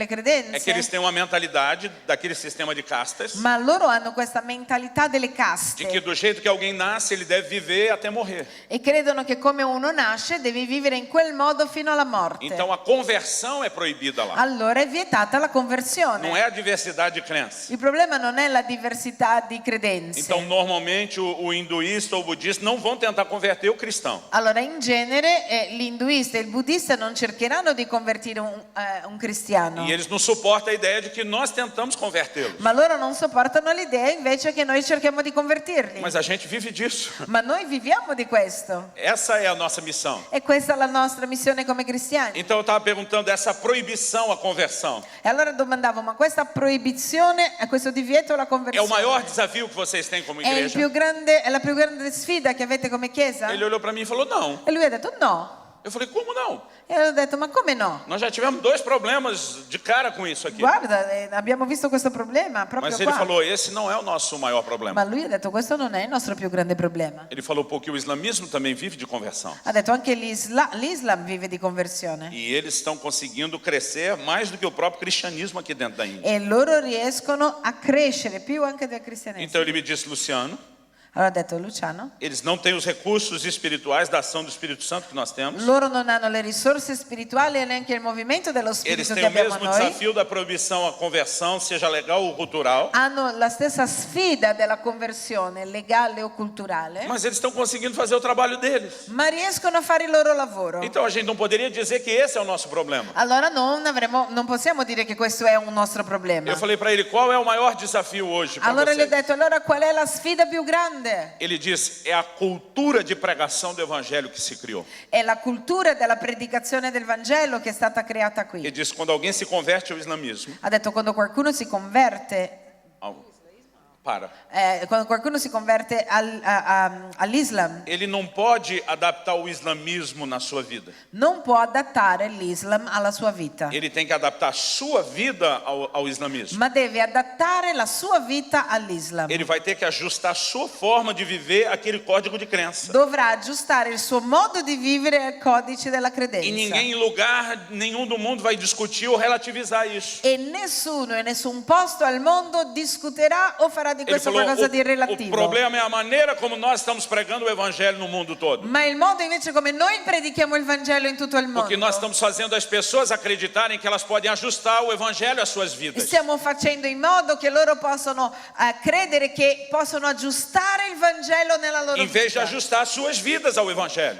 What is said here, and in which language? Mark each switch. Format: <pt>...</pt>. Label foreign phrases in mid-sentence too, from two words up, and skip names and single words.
<pt>É que</pt> <it>credenze,</it> <pt>eles têm uma mentalidade daquele sistema de castas,</pt> <it>ma loro hanno questa mentalità delle</it> <pt>de</pt> <it>caste</it> <pt>que do jeito que alguém nasce, ele deve viver até morrer.</pt> <it>e credono che come uno nasce devi vivere in quel modo fino alla morte.</it> <pt>Então a conversão é proibida lá.</pt> <it>Allora è vietata la conversione.</it> <pt>Não é a diversidade de crenças.</pt> <it>Il problema non è la diversità di credenze.</it> <pt>Então, normalmente, o hinduísta ou o budista não vão tentar converter o cristão.</pt> <it>Allora, in genere, l'induista e il buddista non cercheranno di convertire un cristiano,</it> <pt>E eles não suportam a ideia de que nós tentamos convertê-los.</pt> <it>ma loro non sopportano l'idea invece che noi cerchiamo di convertirli.</it> <pt>Mas a gente vive disso.</pt> <it>Ma noi viviamo di questo.</it> <pt>Essa é a nossa missão.</pt> <it>E questa è la nostra missione come cristiani.</it> <pt>Então, eu estava perguntando essa proibição à conversão.</pt> <it>E allora domandavo, ma questa proibizione, questo divieto alla</it> <pt>É o</pt> <it>conversione</it> <pt>maior desafio que vocês têm como</pt> <it>è</it> <pt>igreja?</pt> <it>è la più grande sfida che avete come chiesa?</it> <pt>Ele olhou para mim e falou, não.</pt> <it>E lui ha detto no.</it> <pt>Eu falei, como não?</pt> <it>E io ho detto, ma come no?</it> <pt>Nós já tivemos 2 problemas de cara com isso aqui.</pt> <it>Guarda, abbiamo visto questo problema proprio</it> <pt>Mas ele</pt> <it>qua.</it> <pt>falou, esse não é o nosso maior problema.</pt> <it>Ma lui ha detto, questo non è il nostro più grande problema.</it> <pt>Ele falou, porque o islamismo também vive de conversão.</pt> <it>Ha detto anche l'Islam vive di conversione</it> <pt>E eles estão conseguindo crescer mais do que o próprio cristianismo aqui dentro da Índia.</pt> <it>e loro riescono a crescere più anche del cristianesimo.</it> <pt>Então ele me disse, Luciano,</pt> <it>Allora ha detto Luciano,</it> <pt>Eles não têm os recursos espirituais da ação do Espírito Santo que nós temos.</pt> <it>loro non hanno le risorse spirituali e neanche il movimento dello</it> <pt>Eles</pt> <it>spirito</it> <pt>têm</pt> <it>che</it> <pt>o</pt> <it>abbiamo</it> <pt>mesmo</pt> <it>noi.</it> <pt>desafio da proibição à conversão, seja legal ou cultural.</pt> <it>Hanno la stessa sfida della conversione legale o culturale,</it> <pt>Mas eles estão conseguindo fazer o trabalho deles.</pt> <it>ma riescono a fare il loro lavoro.</it> <pt>Então a gente não poderia dizer que esse é o nosso problema.</pt> <it>Allora non possiamo dire che questo è un nostro problema.</it> <pt>Eu falei para ele, qual é o maior desafio hoje para</pt> <it>Allora gli ho</it> <pt>vocês?</pt> <it>detto, allora qual è la sfida più grande?</it> <pt>Ele diz, é a cultura de pregação do evangelho que se criou.</pt> <it>È la cultura della predicazione del Vangelo che è stata creata</it> <pt>Ele</pt> <it>qui.</it> <pt>diz, quando alguém se converte ao islamismo,</pt> <it>Ha detto quando qualcuno si converte, quando qualcuno si converte all'Islam,</it> <pt>ele não pode adaptar o islamismo na sua vida.</pt> <it>non può adattare l'Islam alla sua vita,</it> <pt>Ele tem que adaptar a sua vida ao islamismo.</pt> <it>ma deve adattare la sua vita all'Islam.</it> <pt>Ele vai ter que ajustar a sua forma de viver aquele código de crença.</pt> <it>Dovrà aggiustare il suo modo di vivere al codice della</it> <pt>E</pt> <it>credenza.</it> <pt>ninguém em lugar nenhum do mundo vai discutir ou relativizar isso.</pt> <it>E nessuno in nessun posto al mondo discuterà o farà di</it> <pt>Ele</pt> <it>questo</it> <pt>falou,</pt> <it>qualcosa di</it> <pt>o</pt> <it>relativo.</it> <pt>problema é a maneira como nós estamos pregando o evangelho no mundo todo.</pt> <it>Ma il modo invece come noi predichiamo il Vangelo in tutto il mondo.</it> <pt>Porque nós estamos fazendo as pessoas acreditarem que elas podem ajustar o evangelho às suas vidas.</pt> <it>Stiamo facendo in modo che loro possano credere che possono aggiustare il Vangelo nella loro</it> <pt>Em vez de</pt> <it>vita.</it> <pt>ajustar as suas vidas ao evangelho.</pt>